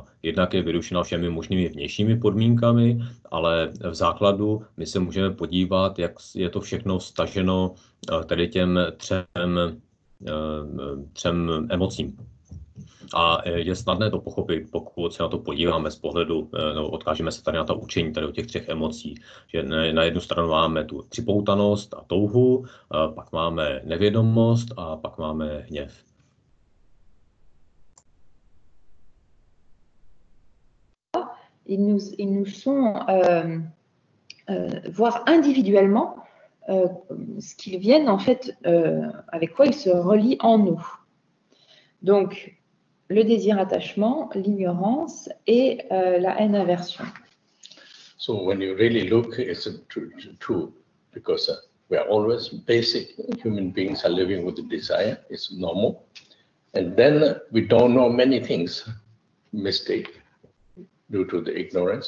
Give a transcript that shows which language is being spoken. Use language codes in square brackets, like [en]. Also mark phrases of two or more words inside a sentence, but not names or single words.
[cs] Jednak je vyrušena všemi možnými vnějšími podmínkami, ale v základu my se můžeme podívat, jak je to všechno vztaženo tady těm třem emocím. A je snadné to pochopit, pokud se na to podíváme z pohledu, no, odkážeme se tady na ta učení, tady o těch třech emocí, že na jednu stranu máme tu připoutanost a touhu, pak máme nevědomost a pak máme hněv. [fr] Ils nous sont voir individuellement ce qu'ils viennent en fait, avec quoi ils se relient en nous. Donc, le désir attachement, l'ignorance et la haine aversion. [en] So when you really look, it's true because we are always basic human beings are living with the desire. It's normal, and then we don't know many things, mistake due to the ignorance.